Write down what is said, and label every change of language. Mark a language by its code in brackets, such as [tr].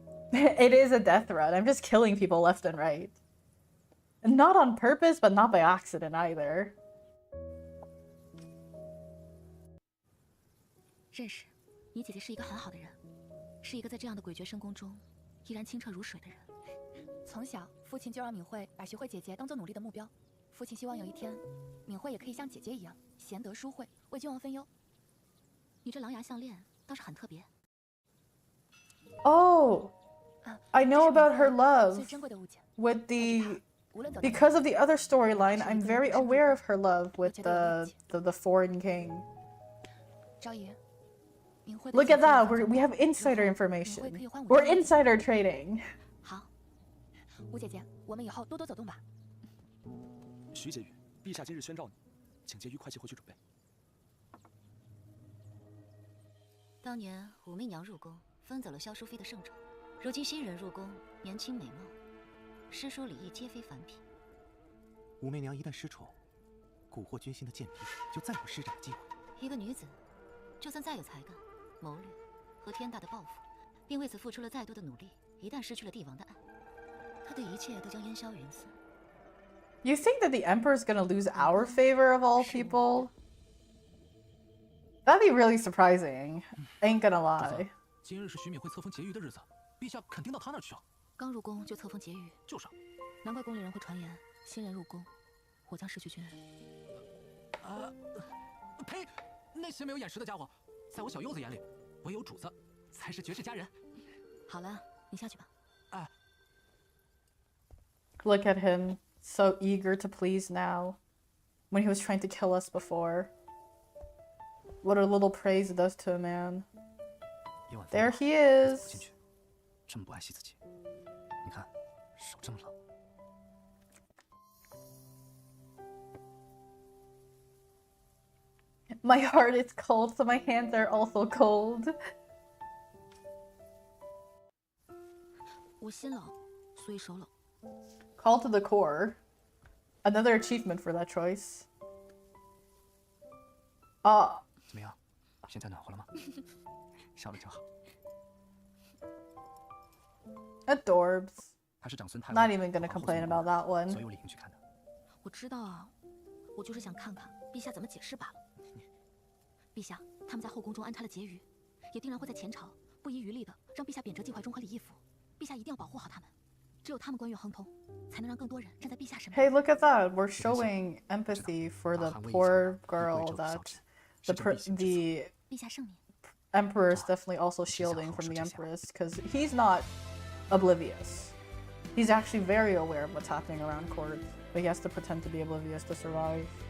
[en] It is a death threat. I'm just killing people left and right. And not on purpose, but not by accident either. [zh] 认识，你姐姐是一个很好的人，是一个在这样的诡谲深宫中依然清澈如水的人。从小，父亲就让敏慧把学会姐姐当做努力的目标。父亲希望有一天，敏慧也可以像姐姐一样贤德淑惠，为君王分忧。你这狼牙项链倒是很特别。 [en] Oh, I know about her love with the. Because of the other storyline, I'm very aware of her love with the foreign king. Look at that, we have insider information. We're insider trading. [zh] 好，吴姐姐，我们以后多多走动吧。徐婕妤，陛下今日宣召你，请婕妤快些回去准备。当年武媚娘入宫，分走了萧淑妃的圣宠，如今新人入宫，年轻美貌，诗书礼义皆非凡品。武媚娘一旦失宠，蛊惑军心的贱婢就再无施展的机会。一个女子，就算再有才干、谋略和天大的抱负，并为此付出了再多的努力，一旦失去了帝王的爱，她对一切都将烟消云散。 [en] You think that the Emperor's gonna lose our favor of all people? That'd be really surprising. Ain't gonna lie. [zh] 今日是徐敏慧册封婕妤的日子，陛下肯定到她那儿去啊。刚入宫就册封婕妤，就是啊。难怪宫里人会传言，新人入宫，我将失去军人。呸！那些没有眼识的家伙，在我小柚子眼里，唯有主子才是绝世佳人。好了，你下去吧。哎。 [en] Look at him, so eager to please now, when he was trying to kill us before. What a little praise does to a man. There he is. [zh] 这么不爱惜自己，你看，手这么冷。 [en] My heart is cold, so my hands are also cold. [zh] 我心冷，所以手冷。 [en] Call to the core. Another achievement for that choice. [zh] 怎么样？现在暖和了吗？笑得真好。 [en] Adorbs. [zh] 还是长孙太尉。 [en] Not even gonna complain about that one. [zh] 所有理应去看的。我知道啊，我就是想看看陛下怎么解释罢了。陛下，他们在后宫中安插了婕妤，也定然会在前朝不遗余力的让陛下贬谪晋怀中和李义府。陛下一定要保护好他们，只有他们官员亨通，才能让更多人站在陛下身边。 [en] Hey, look at that! We're showing empathy for the poor girl that the Emperor is definitely also shielding from the Empress, because he's not oblivious. He's actually very aware of what's happening around court, but he has to pretend to be oblivious to survive.